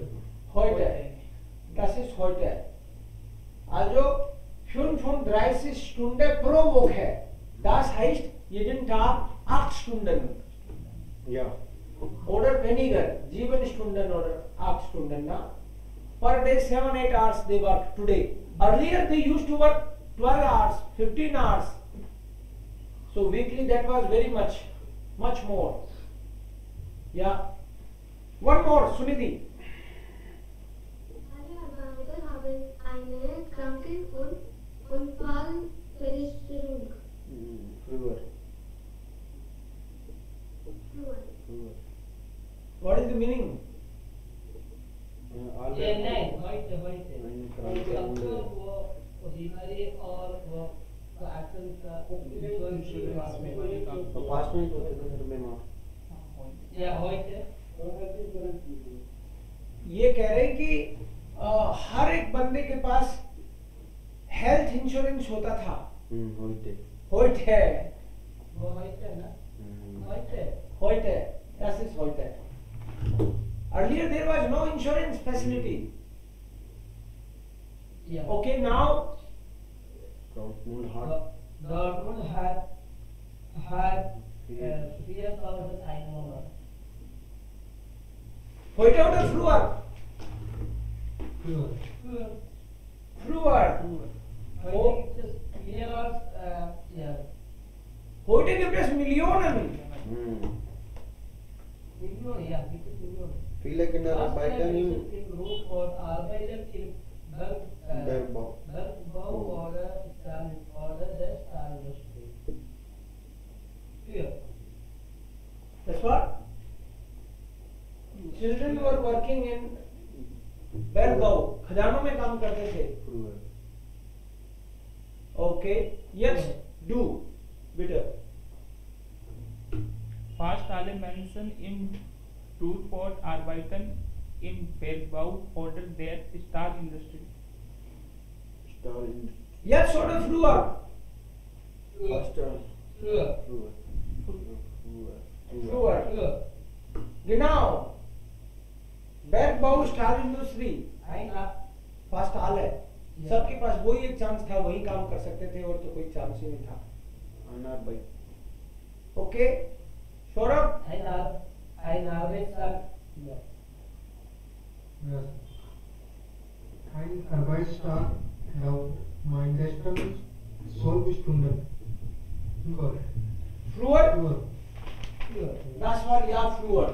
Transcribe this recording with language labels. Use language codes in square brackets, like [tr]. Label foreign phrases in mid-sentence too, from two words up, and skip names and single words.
[de] Heute. Das ist heute. Also 35 Stunden pro Woche. Das heißt jeden Tag 8 Stunden. Ja. Oder weniger. 7 Stunden oder 8 Stunden. Na? [en] Per day 7-8 hours they work today. Earlier they used to work 12 hours, 15 hours. So weekly that was very much more. Yeah. One more, Sunidhi. [de] Alle Arbeiter haben eine Krankheit und Unfallversicherung. Früher. Früher. [en] What is the meaning? All [hi] ये नहीं heute [de] Kranke [hi] वो बीमारी और वो एक्शन का इंश्योरेंस बीमारी का तो पास में ही होते थे घर में माँ या heute ये कह रहे हैं कि हर एक बंदे के पास [en] health insurance [hi] होता था. होते [de] Heute. [hi] वो heute ना heute [de] Heute. Das ist heute. [en] Earlier there was no insurance facility. [hi] या [en] Okay, now [de] Dortmund hat [en] Dortmund had 4,000 Einwohner. [de] heute oder früher? Früher. Früher. Heute gibt es mehr als ja Heute gibt es Millionen. Millionen, ja, gibt es Millionen. viele Kinder arbeiten im Im Beruf und arbeiten im Bergbau. Bergbau oder der Stahlindustrie. Früher. [en] That's what? Children were working in Bergbau. [hi] खजानों में काम करते थे. [de] Früher. [en] Okay. Yes. Do. [de] Bitte. Fast alle Menschen im Turport arbeiten im Bergbau oder der Stahlindustrie. Stahl Jetzt oder früher? Fast Früher. früher. Früher. Genau. Bergbau, Stahlindustrie. Fast alle. [hi] सबके पास वही एक चांस था, वही काम कर सकते थे और तो कोई चांस ही नहीं था. [de] Anarbeit. [en] Okay. सौरभ. [de] Ein Arbeitstag. Ja. [en] Yes. [de] Ein Arbeitstag dauert mindestens 12 Stunden. Früher. Früher. Früher. Das war ja früher.